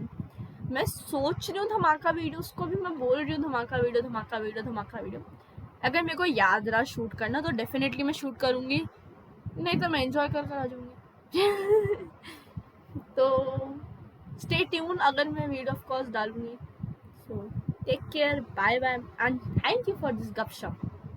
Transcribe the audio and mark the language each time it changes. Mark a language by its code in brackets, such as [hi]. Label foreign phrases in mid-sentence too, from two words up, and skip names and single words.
[hi] मैं सोच रही हूँ धमाका वीडियो, उसको भी मैं बोल रही हूँ धमाका वीडियो। अगर मेरे को याद रहा शूट करना तो डेफिनेटली मैं शूट करूँगी, नहीं तो मैं एंजॉय कर आ जाऊँगी। तो [en] stay tune, [hi] अगर मैं वीडियो [en] of course [hi] डालूंगी। [en] So take care, bye bye, and thank you for this gupshup.